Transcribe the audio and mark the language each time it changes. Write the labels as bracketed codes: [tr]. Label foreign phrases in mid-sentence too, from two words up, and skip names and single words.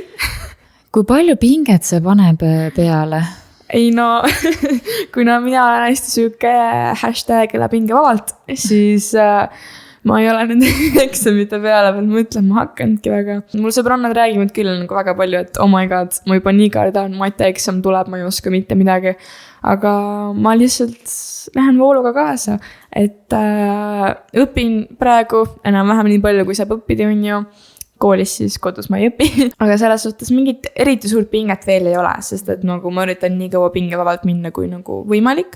[et] Tõesti. kui palju pinget see paneb peale? Ei no, kuna mina olen hästi siuke hashtag elab hingevabalt, siis ma ei ole nende eksamite peale veel mõtlema hakanudki väga. Mul sõbrannad räägivad küll nagu väga palju, et [en] oh my god, [et] ma juba nii kardan, matjaeksam tuleb, ma ei oska mitte midagi. Aga ma lihtsalt lähen vooluga kaasa, et õpin praegu enam-vähem nii palju, kui saab õppida, on ju. Koolis siis, kodus ma ei õpi. Aga selles suhtes mingit eriti suurt pinget veel ei ole, sest et nagu ma üritan nii kaua pingevabalt minna, kui nagu võimalik.